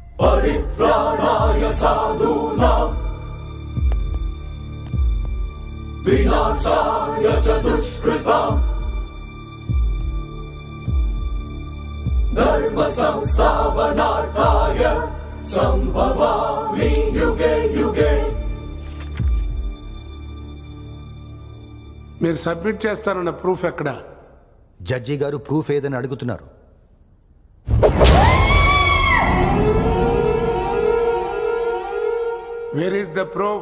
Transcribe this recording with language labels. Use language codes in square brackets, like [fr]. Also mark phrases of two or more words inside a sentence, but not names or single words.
[sa] పరిత్రాణాయ సాధూనాం వినాశాయ చ దుష్కృతాం ధర్మ సంస్థాపనార్థాయ సంభవామి యుగే యుగే. [te] మీరు సబ్మిట్ చేస్తారన్న ప్రూఫ్ ఎక్కడ? జడ్జి గారు ప్రూఫ్ ఏదని అడుగుతున్నారు. [en] Where is the proof?